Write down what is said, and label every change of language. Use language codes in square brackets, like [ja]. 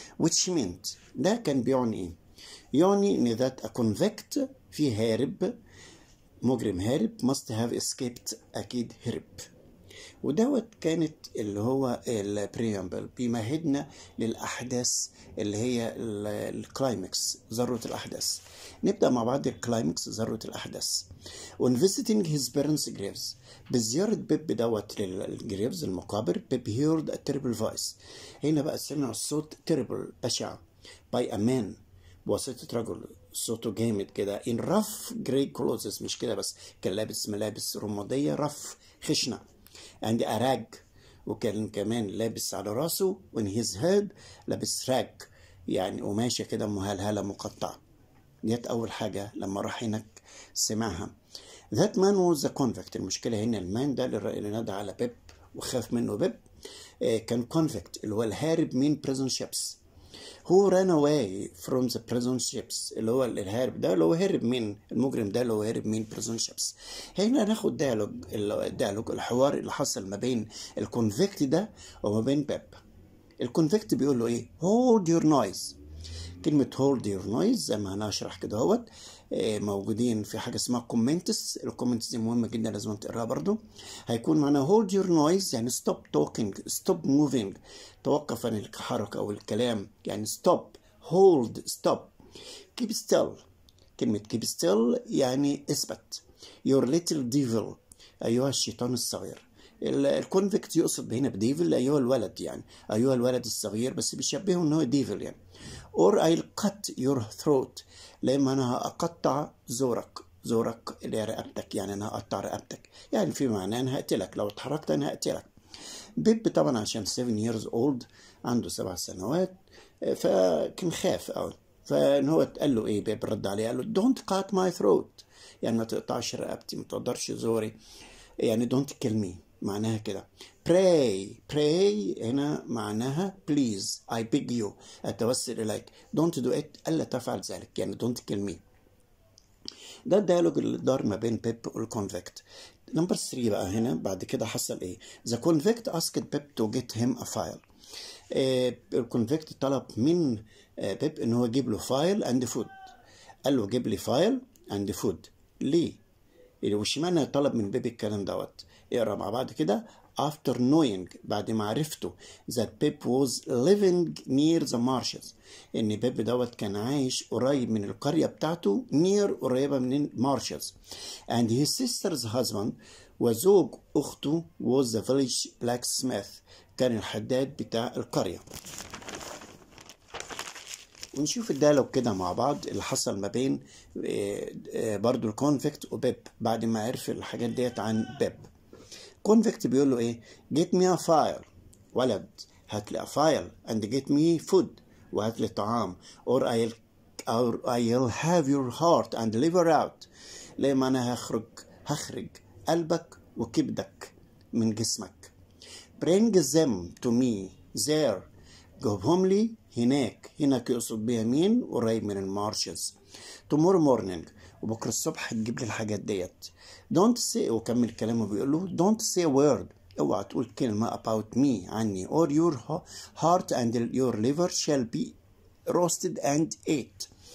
[en] which meant [ar] ده كان بيعني ايه؟ يعني ان [en] that a convict [ar] في هارب مجرم هارب [en] must have escaped [ar] أكيد هرب. ودوت كانت اللي هو البريامبل بيمهدنا للأحداث اللي هي الكلايمكس ذروة الأحداث. نبدأ مع بعض الكلايمكس ذروة الأحداث. [en] On visiting his parents' graves [ar] بزيارة بيب دوت للجريفز المقابر بيب [en] heard a terrible voice. [ar] هنا بقى سمع الصوت terrible بشع [en] by a man [ar] بواسطة رجل صوته جامد كده [en] in rough grey clothes [ar] مش كده بس كان لابس ملابس رمادية رف خشنة [en] and a rag [ar] وكان كمان لابس على راسه [en] on his head [ar] لابس راج يعني قماشة كده مهلهلة مقطعة. ديت أول حاجة لما راح هناك سمعها. [en] that man was a convict. [ar] المشكلة هنا المان ده اللي نادى على بيب وخاف منه بيب كان convict اللي هو الهارب من prison ships [en] who ran away from the prison ships. [ar] اللي هو الهارب ده اللي هو هرب من المجرم ده اللي هو هرب من prison ships. هنا ناخد ديالوج الحوار اللي حصل ما بين الكونفكت ده وما بين بيب. الكونفكت بيقول له ايه؟ [en] hold your noise. [ar] كلمة hold your noise زي ما هنشرح كده اهوت موجودين في حاجة اسمها كومنتس. الكومنتس دي مهمة جدا لازم تقراها برضو. هيكون معنا hold your noise يعني [en] stop talking stop moving [ar] توقف عن الحركة أو الكلام يعني stop hold stop. [en] keep still كلمة keep still [ar] يعني اثبت. [en] your little devil [ar] أيها الشيطان الصغير الكونفكت يقصد هنا بديفل أيها الولد، يعني أيها الولد الصغير، بس بيشبهه إن هو ديفل يعني. [en] or I'll cut your throat، [ar] لما أنا هقطع زورك اللي هي رقبتك، يعني أنا هقطع رقبتك، يعني في معناه أنا هقتلك، لو اتحركت أنا هقتلك. بيب طبعا عشان [en] 7 years old، [ar] عنده 7 سنوات، فكان خاف قوي، فان هو قال له ايه، بيب رد عليه قال له [en] don't cut my throat، [ar] يعني ما تقطعش رقبتي، ما تقدرش زوري، يعني [en] don't kill me، [ar] معناها كده. [en] pray هنا معناها please I beg you، [ar] اتوسل اليك. [en] don't do it، [ar] الا تفعل ذلك، [en] يعني don't kill me. [ar] ده الديالوج اللي دار ما بين بيب والكونفكت. نمبر 3 بقى هنا بعد كده حصل ايه. [en] the convict asked بيب to get him a file. [ar] الكونفكت طلب من بيب ان هو يجيب له فايل اند فود. قال له جيب لي فايل اند فود. ليه؟ وش معنى طلب من بيب الكلام دوت؟ اقرا مع بعض كده. [en] after knowing، [ar] بعد ما عرفته [en] that Pip was living near the marshes، [ar] ان بيب دوت كان عايش قريب من القرية بتاعته، near قريبة من marshes، [en] and his sister's husband، [ar] وزوج اخته [en] was the village blacksmith، [ar] كان الحداد بتاع القرية. ونشوف الديالوج كده مع بعض اللي حصل ما بين برضو الكونفكت وبيب بعد ما عرف الحاجات ديت عن بيب. كونفكت بيقول له ايه، [en] get me a file، ولد هات لي a file and get me food، [ar] وهات لي طعام، [en] or I'll have your heart and liver out، [ar] لما انا هخرج قلبك وكبدك من جسمك. [en] bring them to me there، [ar] جيبهم لي هناك يقصد بيها مين؟ قريب من المارشز. [en] tomorrow morning، [ar] وبكره الصبح تجيب لي الحاجات ديت. [en] don't say، وكمل كلامه بيقول له don't say a word، [ar] اوعى تقول كلمة [en] about me، عني، or your heart and your liver shall be roasted and ate.